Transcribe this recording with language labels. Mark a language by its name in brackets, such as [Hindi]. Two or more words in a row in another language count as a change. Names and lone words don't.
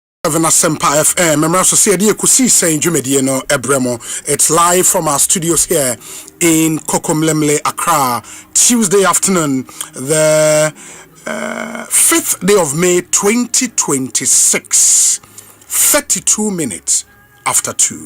[English] 94.7 Asempa FM. I'm also saying Ekosiisen Jumedie no Ebremo. It's live from our studios here in Kokomlemle, Accra. Tuesday afternoon, the 5th day of May 2026. 32 minutes after 2.